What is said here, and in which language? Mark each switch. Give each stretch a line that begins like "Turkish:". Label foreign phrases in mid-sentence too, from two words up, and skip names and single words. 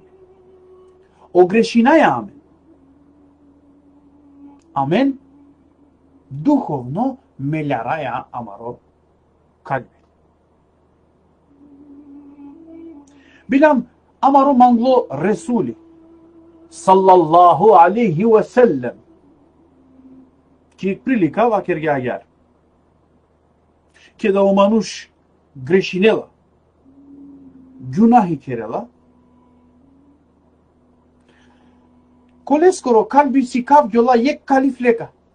Romany: Огрешинаја амен. Амен духовно мелараја амаро калби. Билам амаро мангло Ресули
Arabic: صلى الله عليه وسلم
Romany: ки прилика вакер ги агар. Ке да омануш грешинела, ѓунахи керела, коле скоро калби си кавѓола јек калифлека.